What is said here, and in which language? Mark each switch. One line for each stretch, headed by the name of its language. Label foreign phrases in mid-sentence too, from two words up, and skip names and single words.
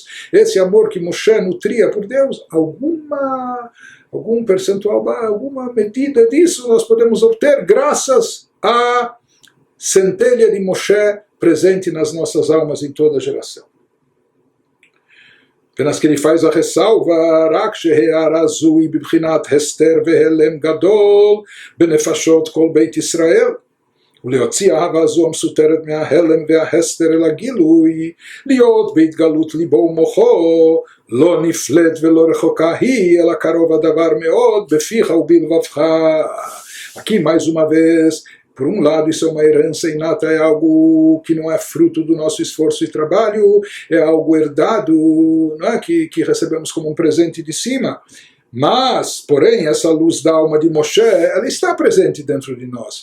Portuguese: Esse amor que Moshe nutria por Deus, algum percentual, alguma medida disso nós podemos obter graças à centelha de Moshe presente nas nossas almas em toda geração. Apenas que ele faz a ressalva,
Hebrew: רק שהארה זו בבחינת הסתר והעלם גדול בנפשות כל בית ישראל. ולהוציא אהבה זו המסותרת מההלם וההסתר אל הגילוי, להיות בהתגלות ליבו ומוחו, לא נפלט ולא רחוקה היא, אלא קרוב הדבר מאוד, בפיך ובלבבך.
Portuguese: Aqui mais uma vez, por um lado isso é uma herança inata, é algo que não é fruto do nosso esforço e trabalho, é algo herdado, não é? que recebemos como um presente de cima. Mas, porém, essa luz da alma de Moshe, ela está presente dentro de nós.